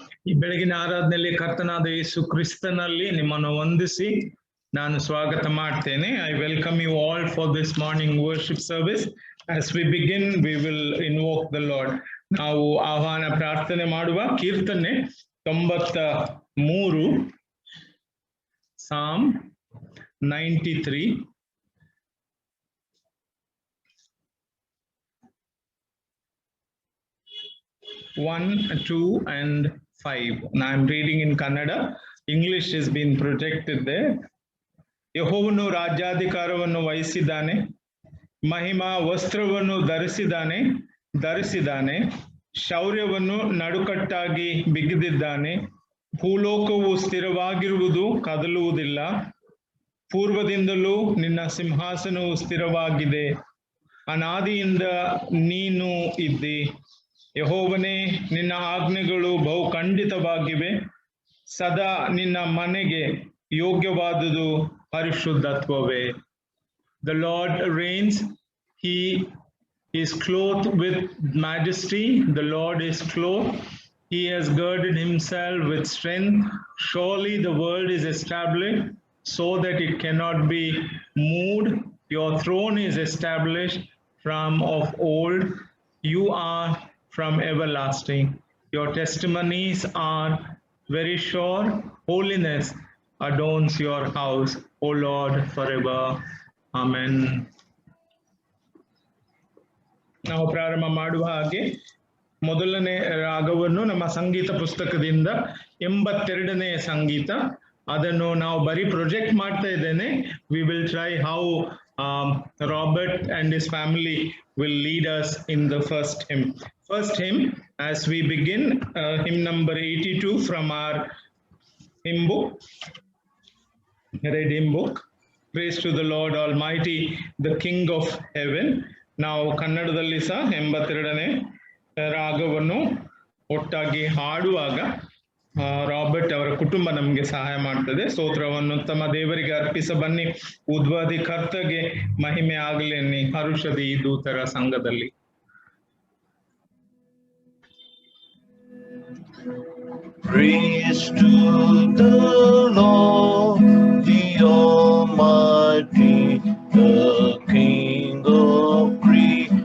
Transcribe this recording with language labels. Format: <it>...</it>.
<kn>ಈ ಬೆಳಗಿನ ಆರಾಧನೆಯಲ್ಲಿ ಕರ್ತನಾದ ಯೇಸು ಕ್ರಿಸ್ತನಲ್ಲಿ ನಿಮ್ಮನ್ನು ವಂದಿಸಿ ನಾನು ಸ್ವಾಗತ ಮಾಡ್ತೇನೆ.</kn> <en>I welcome you all for this morning worship service. As we begin, we will invoke the Lord.</en> <kn>ನಾವು ಆಹ್ವಾನ ಪ್ರಾರ್ಥನೆ ಮಾಡುವ ಕೀರ್ತನೆ 93, Psalm 93.</kn> <en>One, 2, and 5. And I'm reading in Kannada. English has been projected there.</en> <kn>ಯೆಹೋವನು ರಾಜ್ಯಾಧಿಕಾರವನ್ನು ವಹಿಸಿದ್ದಾನೆ, ಮಹಿಮಾ ವಸ್ತ್ರವನ್ನು ಧರಿಸಿದ್ದಾನೆ, ಶೌರ್ಯವನ್ನು ನಡುಕಟ್ಟಾಗಿ ಬಿಗಿದಿದ್ದಾನೆ. ಭೂಲೋಕವು ಸ್ಥಿರವಾಗಿರುವುದು, ಕದಲುವುದಿಲ್ಲ. ಪೂರ್ವದಿಂದಲೂ ನಿನ್ನ ಸಿಂಹಾಸನವು ಸ್ಥಿರವಾಗಿದೆ, ಅನಾದಿಯಿಂದ ನೀನು ಇದ್ದಿ. ಯೆಹೋವನೇ, ನಿನ್ನ ಆಜ್ಞೆಗಳು ಬಹು ಖಂಡಿತವಾಗಿವೆ. ಸದಾ ನಿನ್ನ ಮನೆಗೆ ಯೋಗ್ಯವಾದುದು ಪರಿಶುದ್ಧತ್ವವೇ.</kn> <en>The Lord reigns. He is clothed with majesty. The Lord is clothed. He has girded himself with strength. Surely the world is established so that it cannot be moved. Your throne is established from of old. You are from everlasting. Your testimonies are very sure. Holiness adorns your house, O Lord, forever. Amen.</en> <kn>ನಾವು ಪ್ರಾರಂಭ ಮಾಡುವ ಹಾಗೆ ಮೊದಲನೇ ರಾಗವನ್ನು ನಮ್ಮ ಸಂಗೀತ ಪುಸ್ತಕದಿಂದ 82ನೇ ಸಂಗೀತ, ಅದನ್ನು ನಾವು ಬರೀ ಪ್ರೊಜೆಕ್ಟ್ ಮಾಡ್ತಾ ಇದ್ದೇನೆ.</kn> <en>We will try how Robert and his family will lead us in the first hymn. First hymn, as we begin, hymn number 82 from our hymn book, read hymn book. Praise to the Lord Almighty, the King of Heaven.</en> <kn>ನಾವು ಕನ್ನಡದಲ್ಲಿ ಸಹ 82ನೇ ರಾಗವನ್ನು ಒಟ್ಟಾಗಿ ಹಾಡುವಾಗ Robert ಅವರ ಕುಟುಂಬ ನಮಗೆ ಸಹಾಯ ಮಾಡ್ತದೆ. ಸ್ತೋತ್ರವನ್ನು ತಮ್ಮ ದೇವರಿಗೆ ಅರ್ಪಿಸ ಬನ್ನಿ, ಉದ್ವಾದಿ ಕರ್ತಗೆ ಮಹಿಮೆ ಆಗಲಿ ಹರುಷದಿ ದೂತರ ಸಂಘದಲ್ಲಿ.</kn> <en>Praise to the Lord, the Almighty, the King of creation.</en>